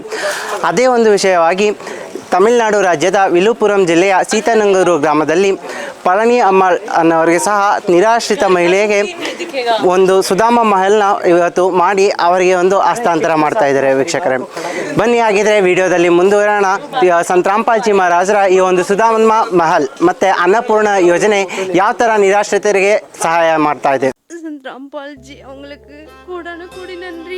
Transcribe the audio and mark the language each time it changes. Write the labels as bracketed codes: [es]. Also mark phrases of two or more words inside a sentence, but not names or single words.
[kn] ಅದೇ ಒಂದು ವಿಷಯವಾಗಿ ತಮಿಳುನಾಡು ರಾಜ್ಯದ ವಿಲ್ಲುಪುರಂ ಜಿಲ್ಲೆಯ ಸೀತಾನಂಗೂರು ಗ್ರಾಮದಲ್ಲಿ ಪಳನಿ ಅಮ್ಮಳ್ ಅನ್ನೋರಿಗೆ ಸಹ ನಿರಾಶ್ರಿತ ಮಹಿಳೆಗೆ ಒಂದು ಸುಧಾಮ ಮಹಲ್ನ ಇವತ್ತು ಮಾಡಿ ಅವರಿಗೆ ಒಂದು ಹಸ್ತಾಂತರ ಮಾಡ್ತಾ ಇದ್ದಾರೆ. ವೀಕ್ಷಕರೇ, ಬನ್ನಿ ಹಾಗಿದ್ರೆ ವಿಡಿಯೋದಲ್ಲಿ ಮುಂದುವರೋಣ. ಸಂತ ರಾಮಪಾಲ್ಜಿ ಮಹಾರಾಜರ ಈ ಒಂದು ಸುಧಾಮ ಮಹಲ್ ಮತ್ತು ಅನ್ನಪೂರ್ಣ ಯೋಜನೆ ಯಾವ ಥರ ನಿರಾಶ್ರಿತರಿಗೆ ಸಹಾಯ ಮಾಡ್ತಾ ಇದೆ. [ta] संत रामपाल जी அவங்களுக்கு கோடான கோடி நன்றி.